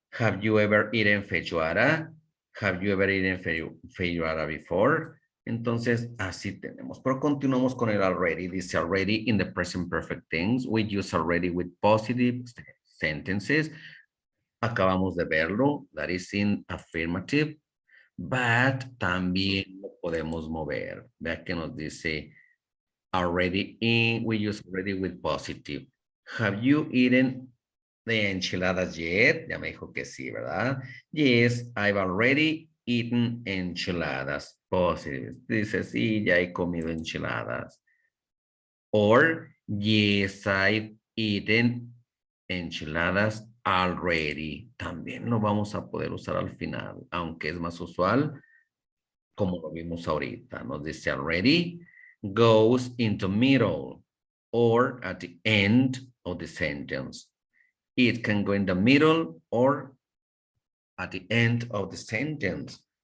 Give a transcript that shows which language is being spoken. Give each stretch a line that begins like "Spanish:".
English: Have you ever eaten feijoada? Have you ever eaten feijoada before?
Spanish: Entonces, así tenemos. Pero continuamos con el already. Dice
English: already in the present perfect tense. We use already with positive sentences.
Spanish: Acabamos de verlo.
English: That is in affirmative.
Spanish: But también lo podemos mover. Vea que nos dice
English: already in, we use already with positive. Have you eaten the enchiladas yet?
Spanish: Ya me dijo que sí, ¿verdad?
English: Yes, I've already eaten enchiladas. Positive.
Spanish: Dice, sí, ya he comido enchiladas.
English: Or, yes, I've eaten enchiladas already.
Spanish: También lo vamos a poder usar al final, aunque es más usual, como lo vimos ahorita. Nos dice
English: already goes into middle or at the end of the sentence. It can go in the middle or at the end of the sentence.